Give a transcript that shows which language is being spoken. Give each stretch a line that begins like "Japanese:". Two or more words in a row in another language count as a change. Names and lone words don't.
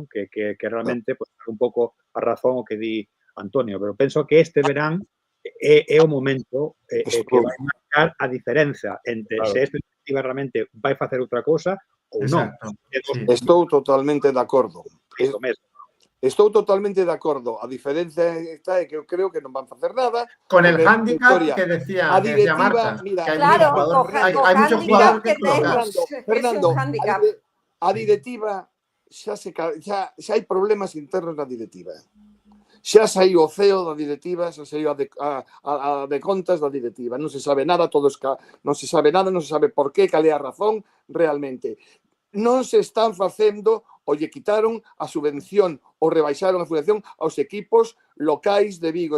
Galician: Que realmente pois un pouco a razón o que di Antonio, pero penso que este verán é o momento que vai marcar a diferenza entre Claro. se esta directiva realmente vai facer outra cousa ou non. Exacto. É dos Sí. Estou totalmente de acordo. do mesmo. Estou totalmente de acordo. A diferencia está é que eu creo que non van facer nada.
Spanish: Con el porque, hándicap Victoria, que decía, a que decía directiva, Marta, mira, que hay Claro, muchos jugadores, hay muchos handicap jugadores que que colocar. tengas. Fernando, Es un handicap.
Galician: a directiva xa hai problemas internos na directiva. Xa saiu o CEO da directiva, xa saiu a de contas da directiva. Non se sabe nada, non se sabe nada, non se sabe por qué, cal é a razón realmente. Non se están facendo, ou lle quitaron a subvención ou rebaixaron a subvención aos equipos locais de Vigo.